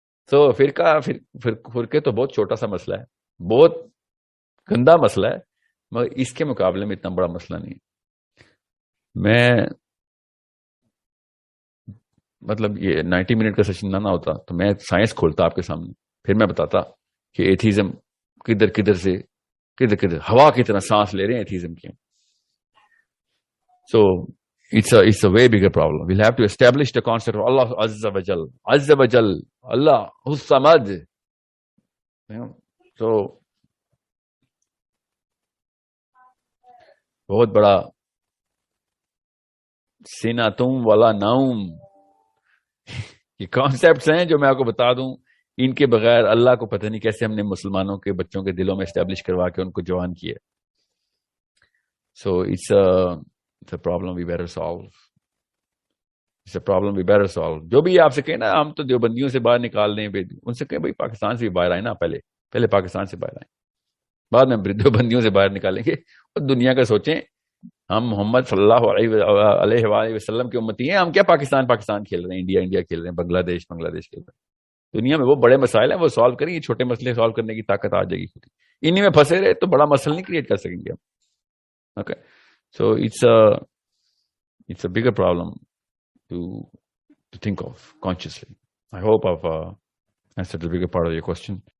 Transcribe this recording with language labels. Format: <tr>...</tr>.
<ur>تو فرقے تو بہت چھوٹا سا مسئلہ ہے, بہت گندا مسئلہ ہے, مگر اس کے مقابلے میں اتنا بڑا مسئلہ نہیں ہے. میں مطلب یہ 90 منٹ کا سیشن نہ ہوتا تو میں سائنس کھولتا آپ کے سامنے, پھر میں بتاتا کہ ایتھیزم کدھر ہوا کی طرح سانس لے رہے ہیں ایتھیزم کی.</ur> <en>So it's a way bigger problem. We'll have to establish the concept of Allah Azza wa Jal, Allah Samad.</en> <ur>So بہت بڑا سیناتم والا ناؤم, یہ کانسیپٹس ہیں جو میں آپ کو بتا دوں, ان کے بغیر اللہ کو پتہ نہیں کیسے ہم نے مسلمانوں کے بچوں کے دلوں میں اسٹیبلش کروا کے ان کو جوان کیا.</ur> <en>So it's a problem we better solve. It's a problem we better solve.</en> <ur>جو بھی آپ سے کہیں نا ہم تو دیوبندیوں سے باہر نکال دیں, ان سے کہیں بھائی پاکستان سے بھی باہر آئے نا, پہلے پاکستان سے باہر آئیں, بعد میں دیوبندیوں سے باہر نکالیں گے. اور دنیا کا سوچیں, ہم محمد صلی اللہ علیہ وآلہ وسلم کی امتی ہیں, ہم کیا پاکستان کھیل رہے ہیں, انڈیا کھیل رہے ہیں, بنگلہ دیش کھیل رہے ہیں. دنیا میں وہ بڑے مسائل ہیں, وہ سالو کریں گے, چھوٹے مسئلے سالو کرنے کی طاقت آ جائے گی خود ہی. انہی میں پھنسے رہے تو بڑا مسئلہ نہیں کریٹ کر سکیں گے ہم.</ur> <en>Okay, so it's a bigger problem to think of consciously. I hope I've answered the bigger part of your question.</en>